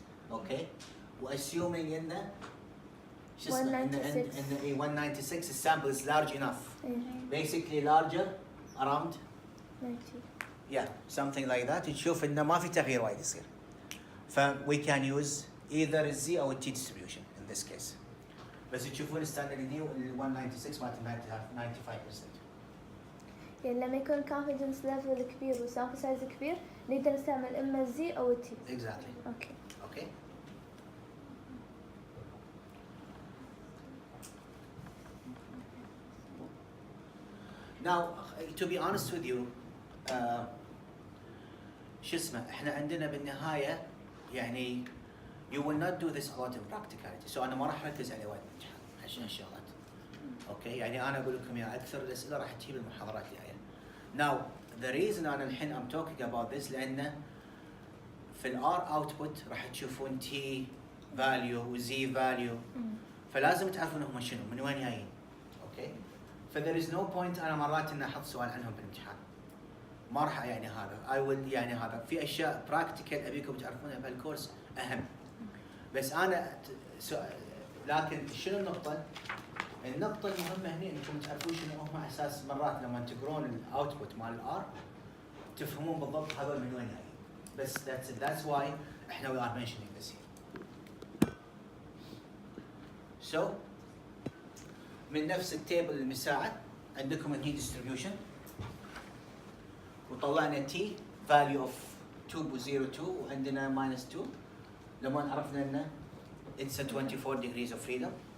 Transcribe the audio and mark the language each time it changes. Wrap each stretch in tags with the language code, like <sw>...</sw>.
<ar>اوكي واسيومينج انه شو اسمه ان 196 السامبل</ar> <en>is large enough</en> <ar>ايه</ar> <en>basically larger around 90. something like that.</en> <ar>تشوف انه ما في تغيير وايد يصير.</ar> <en>ف we can use either</en> <ar>الزي او التي</ar> <en>distribution in this case.</en> <ar>بس تشوفون الستاندرد دي ال 196 مالت 95%. يعني لما يكون confidence level كبير والسامبل سايز كبير نقدر نستعمل اما الزي او التي.</ar> <en>Exactly. Okay. Okay. Now, to be honest with you,</en> <ar>شو اسمه احنا عندنا بالنهايه يعني</ar> <en>you will not do this a lot in practicality. so</en> <ar>انا ما راح اركز على وايد بالامتحان عشان الشغلات. اوكي يعني انا اقول لكم يا اكثر الاسئله راح تجيب المحاضرات الجايه.</ar> <en>Now the reason</en> <ar>انا الحين</ar> <en>I'm talking about this</en> <ar>لانه في الار output راح تشوفون t value و z value فلازم تعرفون هم شنو من وين جايين. اوكي ف</ar> <en>there is no point</en> <ar>انا مرات ان احط سؤال عنهم بالامتحان. ما راح يعني هذا</ar> <en>I will</en> <ar>يعني هذا في اشياء براكتيكال ابيكم تعرفونها بهالكورس اهم. بس انا لكن شنو النقطه؟ النقطه المهمه هنا انكم تعرفون شنو هم اساس مرات لما تقرون الاوتبوت مال الار تفهمون بالضبط هذول من وين جايين. بس</ar> <en>that's why</en> <ar>احنا</ar> <en>we are mentioning this here.</en> <ar>So من نفس التيبل المساعد عندكم الهي ديستريبيوشن وطلعنا تي value of 2.02 وعندنا minus 2 لما عرفنا انه</ar> <en>it's a 24 degrees of freedom.</en>